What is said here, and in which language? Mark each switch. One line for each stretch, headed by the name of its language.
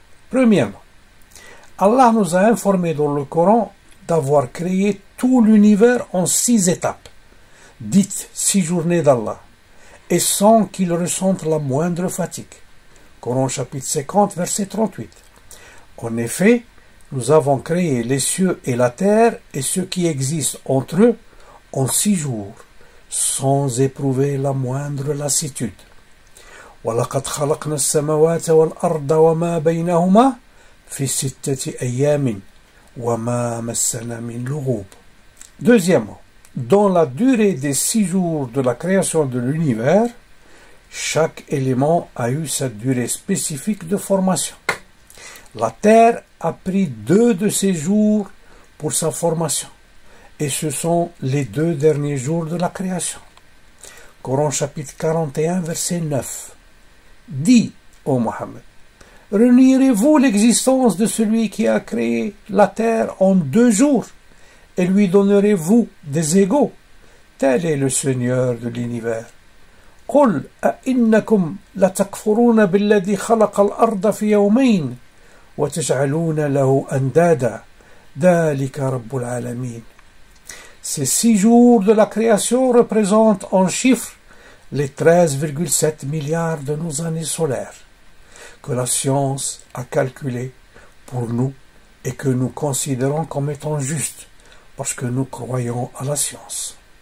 French: Premièrement, Allah nous a informé dans le Coran d'avoir créé tout l'univers en 6 étapes, dites 6 journées d'Allah, et sans qu'il ressente la moindre fatigue. Coran chapitre 50, verset 38. En effet, nous avons créé les cieux et la terre et ce qui existe entre eux en 6 jours, sans éprouver la moindre lassitude.
Arabic: وَلَقَدْ خَلَقْنَا السَّمَوَاتَ وَالْأَرْضَ وَمَا بَيْنَهُمَا في 6 أيام وما مسنا من لغوب.
French: Deuxièmement, dans la durée des 6 jours de la création de l'univers, chaque élément a eu sa durée spécifique de formation. La Terre a pris 2 de ces jours pour sa formation, et ce sont les 2 derniers jours de la création. Coran chapitre 41, verset 9. Dis, ô Mohammed, renierez-vous l'existence de celui qui a créé la terre en 2 jours et lui donnerez-vous des égaux? Tel est le Seigneur de l'univers.
Arabic: قل أئنكم لتكفرون بالذي خلق الأرض في يومين وتجعلون له أندادا ذلك رب العالمين.
French: Ces 6 jours de la création représentent en chiffres les 13,7 milliards de nos années solaires que la science a calculé pour nous et que nous considérons comme étant justes parce que nous croyons à la science.